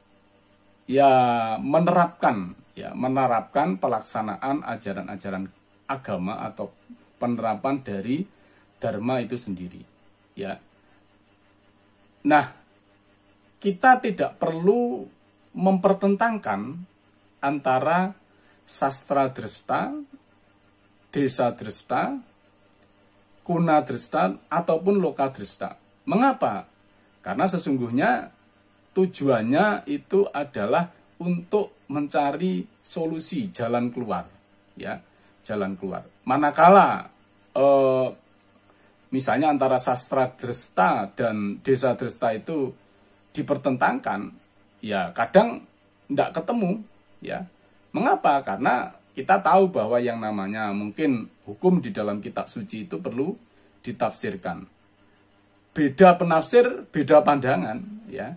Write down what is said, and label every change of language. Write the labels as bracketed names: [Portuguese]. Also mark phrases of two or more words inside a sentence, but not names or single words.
[Indonesian] menerapkan pelaksanaan ajaran-ajaran agama atau penerapan dari dharma itu sendiri, ya. Nah, kita tidak perlu mempertentangkan antara sastra dresta, desa dresta, kuna dresta, ataupun loka dresta. Mengapa? Karena sesungguhnya tujuannya itu adalah untuk mencari solusi, jalan keluar, ya, jalan keluar. Manakala misalnya antara sastra dresta dan desa dresta itu dipertentangkan, ya kadang tidak ketemu, ya. Mengapa? Karena kita tahu bahwa yang namanya mungkin hukum di dalam kitab suci itu perlu ditafsirkan. Beda penafsir, beda pandangan, ya.